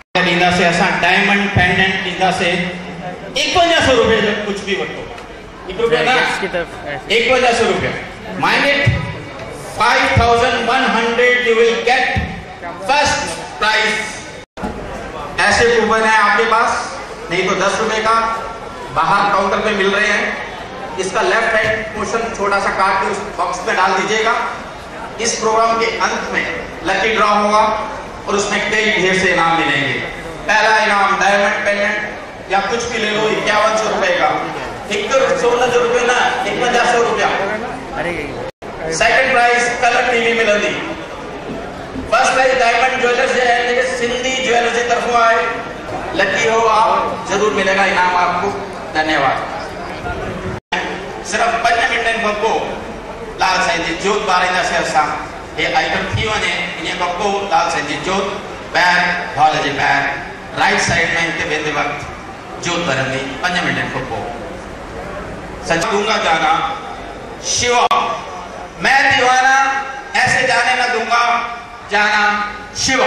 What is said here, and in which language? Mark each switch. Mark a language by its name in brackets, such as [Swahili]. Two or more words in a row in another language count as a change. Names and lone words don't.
[Sindhi] ॾींदासीं असां [English] diamond pendant [Sindhi] ॾींदासीं 5100 रुपए जो कुछ भी वठो 1 रुपया ना 5100 रुपया माइनस 5100 [English] you will get first prize। [Hindi] ऐसे कूपन है आपके पास, नहीं तो 10 रुपए का बाहर काउंटर पे मिल रहे हैं। इसका [English] left hand portion [Hindi] छोटा सा काट के उस बॉक्स में डाल दीजिएगा। इस प्रोग्राम के अंत में [English] lucky draw [Hindi] होगा और उसमें कई ढेर से इनाम मिलेंगे। पहला इनाम [English] diamond pendant [Hindi] या कुछ भी ले लो 5100 रुपए का, 116 रुपए ना 5100 रुपया। [English] second prize colour TV मिलंदी। first prize [Hindi] डायमंड ज्वेलर्स है सिंधी ज्वेलर्स की तरफ आए, लकी हो आप जरूर मिलेगा इनाम आपको। धन्यवाद। [Sindhi] सिर्फ 5 मिनटनि खां पोइ लाल साईं जी जोत ॿारींदासीं असां। ये आइटम थी वञे इन खां पोइ लाल साईं जी जोत ॿाहिरि हॉल जे ॿाहिरि [English] right side [Sindhi] में हिते वेंदे वक़्तु जोत ॿरंदी 5 मिनटनि खां पोइ। [Hindi] सच दूंगा जाना शिवा, मैं दीवाना ऐसे जाने न दूंगा जाना शिवा।